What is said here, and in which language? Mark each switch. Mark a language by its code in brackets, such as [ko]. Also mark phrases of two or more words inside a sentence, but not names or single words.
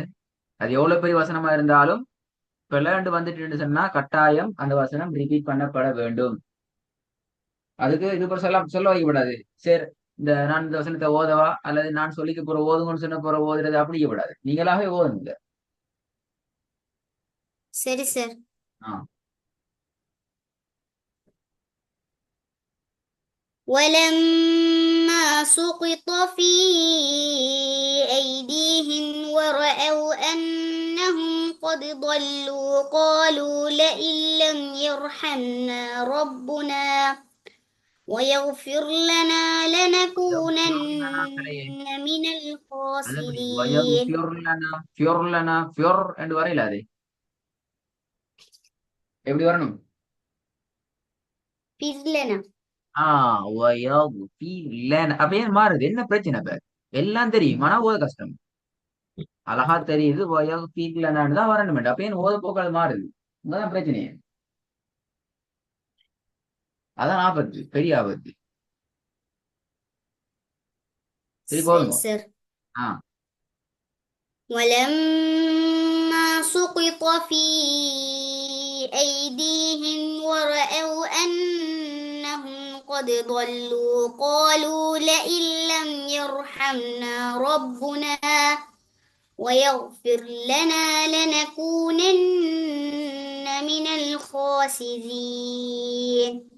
[ta] அது எவ்வளவு பெரிய வசனமா இருந்தாலும் பிள்ளைண்டு வந்துட்டு சொன்னா கட்டாயம் அந்த வசனம் ரிப்பீட் பண்ணப்பட வேண்டும். அதுக்கு இது போல சொல்ல வைக்கப்படாது. சரி, நான் இந்த வசனத்தை ஓதவா அல்லது நான் சொல்லிக்க போற ஓதுங்கன்னு சொன்ன போற ஓதுறது அப்படி கூடாது. நீங்களாவே ஓதுங்க. சரி சார். ஆஹ் [ar] ولما سقط في أيديهم ورأوا أنهم قد ضلوا قالوا لئن لم يرحمنا ربنا ويغفر لنا لنكونن من الخاسرين. [ta] என்று வரையில அது எப்படி வரணும்? பிர்லனா. அப்ப ஏன் மாறுது? என்ன பிரச்சனை? இப்ப எல்லாம் தெரியும், ஆனா ஓத கஷ்டம். அழகா தெரியுது தான் வரணும். அப்ப ஏன் ஓத போக்கால் மாறுது? இங்கதான் பிரச்சனையே. அதான் ஆபத்து, பெரிய ஆபத்து. திருப்பி சரி ஓதுங்க. சார். ஆ [ar] ولما سقط في أيديهم ورأوا أنهم قد ضلوا قالوا لئن لم يرحمنا ربنا ويغفر لنا لنكونن من الخاسرين.